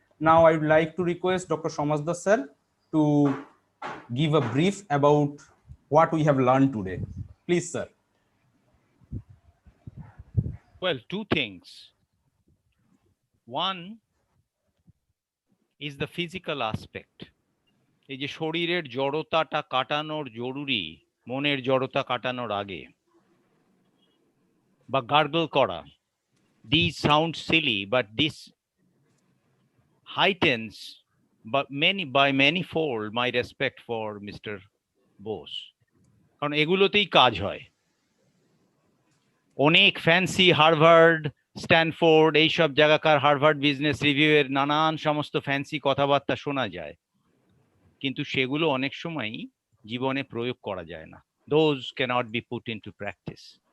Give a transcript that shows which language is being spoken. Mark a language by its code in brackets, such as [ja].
[en] Now I would like to request Dr. Somasdar sir to give a brief about what we have learned today. Please, sir. Well, two things. One is the physical aspect. [bn] এই যে শরীরের জড়তাটা কাটানোর জরুরি মনের জড়তা কাটানোর আগে বা গার্গল করা. [en] These sound silly, but this heightens by manifold my respect for Mr. [bn] Bose. কারণ এগুলোতেই কাজ হয়. অনেক ফ্যান্সি হার্ভার্ড স্ট্যানফোর্ড এইসব জায়গাকার হার্ভার্ড বিজনেস রিভিউ এর নানান সমস্ত ফ্যান্সি কথাবার্তা শোনা যায়, কিন্তু সেগুলো অনেক সময়ই জীবনে প্রয়োগ করা যায় না. [en] Those cannot be put into practice.